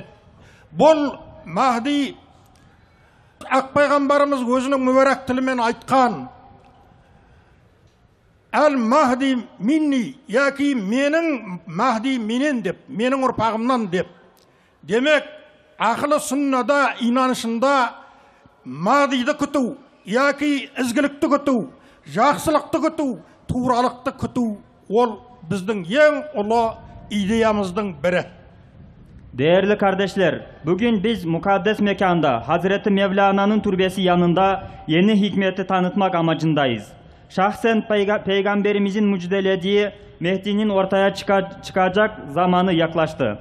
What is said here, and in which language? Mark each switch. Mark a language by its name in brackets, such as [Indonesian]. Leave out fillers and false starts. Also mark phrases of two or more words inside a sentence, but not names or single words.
[Kazakh] Бұл Махди ақ пайғамбарымыз өзінің мүбәрәк тілімен айтқан: [Arabic] المهدي مني, [Kazakh] яки менің Махди менен деп, менің ұрпағымнан деп. Демек, ақылы сүннада, инанышында Махдиді күту, яки ізгілікті күту, жақсылықты күту, туралықты күту, ол біздің ең ұлы идеямыздың бірі. [Turkish] Değerli kardeşler, bugün biz mukaddes mekanda Hazreti Mevlana'nın türbesi yanında yeni hikmeti tanıtmak amacındayız. Şahsen Peygamberimizin müjdelediği Mehdi'nin ortaya çıkacak zamanı yaklaştı.